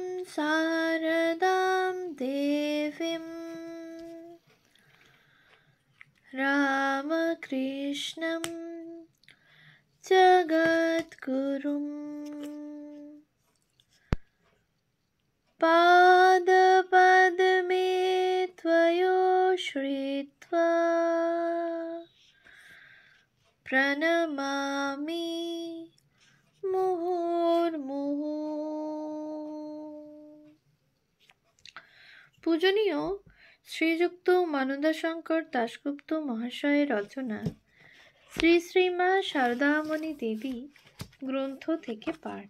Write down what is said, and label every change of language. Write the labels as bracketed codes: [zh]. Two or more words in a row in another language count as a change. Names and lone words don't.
[sa] शारदां देवीं रामकृष्णं जगद्गुरुं पादपद्मे त्वयो श्रित्वा प्रणमामि মুহুর্মুহু। [bn] পূজনীয় শ্রীযুক্ত মানদাশঙ্কর দাশগুপ্ত মহাশয়ের রচনা শ্রী শ্রীমা শারদামণি দেবী গ্রন্থ থেকে পাঠ।